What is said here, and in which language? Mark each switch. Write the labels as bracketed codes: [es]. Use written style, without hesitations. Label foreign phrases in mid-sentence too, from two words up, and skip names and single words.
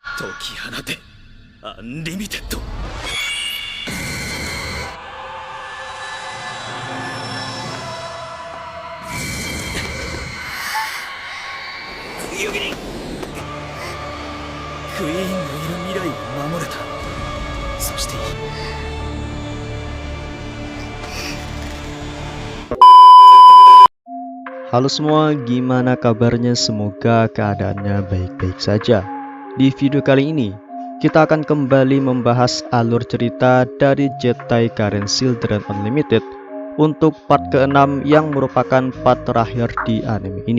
[ja] 解き放てアンリミテッド。ユギリン、クイーンのいる未来を守れた。そして [id] Halo semua, gimana kabarnya? Semoga keadaannya baik-baik saja. Di video kali ini, kita akan kembali membahas alur cerita dari Zettai Karen Children Unlimited untuk part ke-6 yang merupakan part terakhir di anime ini.